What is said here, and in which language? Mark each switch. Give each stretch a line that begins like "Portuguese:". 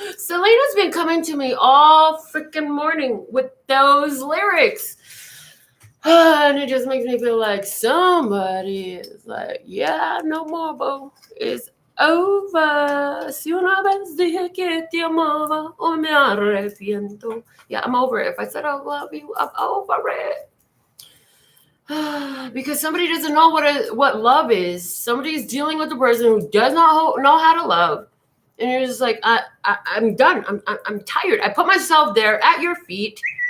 English: Selena's been coming to me all freaking morning with those lyrics. And it just makes me feel like somebody is like, yeah, no more, boo. It's over.
Spanish: Si una vez dije que te amaba, hoy me arrepiento.
English: Yeah, I'm over it. If I said I love you, I'm over it. Because somebody doesn't know what love is. Somebody's dealing with a person who does not know how to love. And you're just like, I'm done. I'm tired. I put myself there at your feet.